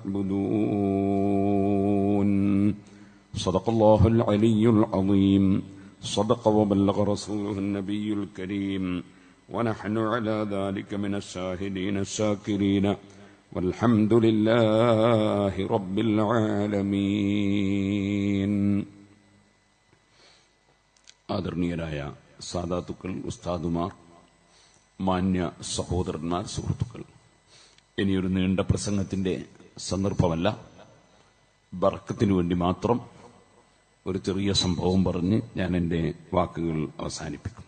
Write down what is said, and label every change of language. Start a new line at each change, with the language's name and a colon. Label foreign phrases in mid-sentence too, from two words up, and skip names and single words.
Arabic: تعبدون صدق الله العلي العظيم صدق وبلغ رسوله النبي الكريم ونحن على ذلك من الشاهدين الشاكرين والحمد لله رب العالمين.
Malayalam: ആദരണീയരായ സാദാത്തുക്കൾ, ഉസ്താദുമാർ, മാന്യ സഹോദരന്മാർ, സുഹൃത്തുക്കൾ, ഇനിയൊരു നീണ്ട പ്രസംഗത്തിന്റെ സന്ദർഭമല്ല. ബർക്കത്തിനു വേണ്ടി മാത്രം ഒരു ചെറിയ സംഭവം പറഞ്ഞ് ഞാൻ എന്റെ വാക്കുകൾ അവസാനിപ്പിക്കും.